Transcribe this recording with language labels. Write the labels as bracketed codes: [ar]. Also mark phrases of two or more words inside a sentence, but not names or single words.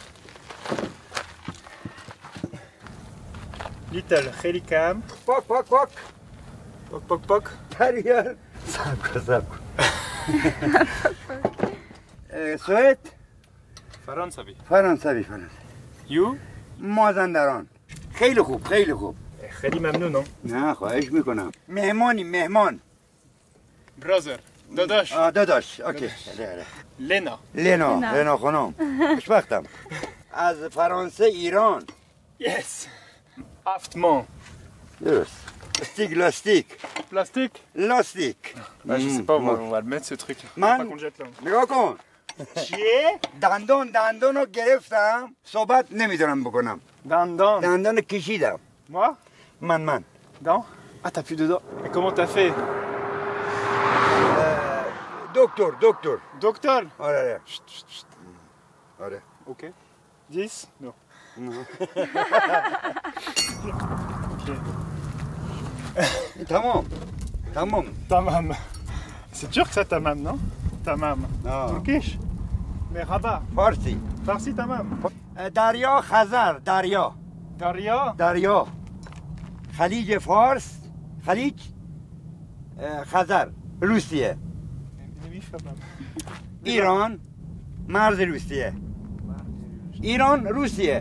[en] Little Helicam. [fa] پاک Poc poc poc. تریال سب کن سوئد فرانسوی. فرانسوی [en] You? [fa] مازندران خیلی خوب خیلی ممنونم. نه خواهش میکنم مهمان [en] Brother. داداش. [fa] داداش اوکی Lena. لینا خانم خوشبختم از فرانسه ایران [en] Yes. Aftman. [fa] درست لاستیک [fr] Plastique. Ah, je sais pas, on va le mettre ce truc. Man. Pas qu'on le jette là. [fa] نگاه کن چیه؟ دندان رو گرفتم صحبت نمیتونم بکنم Dandan. دندان کشیدم [fr] Moi? [fa] من [fr] Dents? Ah, t'as plus de dents. Et comment t'as fait? [fa] دکتر [fr] Docteur? [fa] آره آره [fr] Ok. 10? Non. Ok. [fa] تمام [fr] Tamam. C'est turc ça, tamam, non? Tamam. [fa] آه. [fr] Turkish? Mais rabat. [fa] فارسی Farsi tamam. دریا خزر دریا خلیج فارس خلیج خزر روسیه نمیفهمم. ایران مرز روسیه ایران روسیه